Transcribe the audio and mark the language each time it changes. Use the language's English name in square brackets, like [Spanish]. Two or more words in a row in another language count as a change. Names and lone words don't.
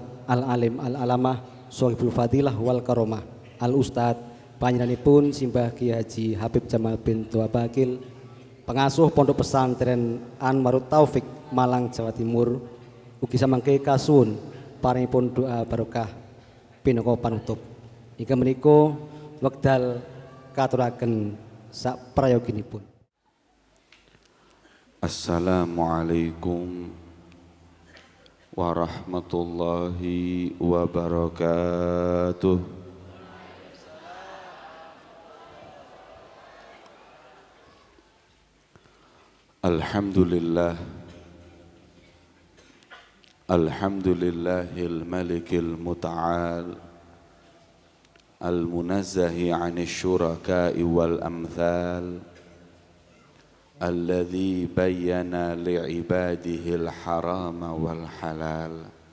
[Arabic] العالم العلامة صاحب الفضيلة والكرامة الأستاذ [Javanese] panjenenganipun simbah Ki Haji Habib Jamal bin Tuabakil pengasuh Pondok Pesantren Anwarut Taufik Malang Jawa Timur ugi samangke kasuwun paringipun doa barokah pinangka panutup ingkang menika wekdal katuraken sak prayoginipun. [Arabic] السلام عليكم ورحمة الله وبركاته. الحمد لله الحمد لله الملك المتعال المنزه عن الشركاء والأمثال الذي بين لعباده الحرام والحلال.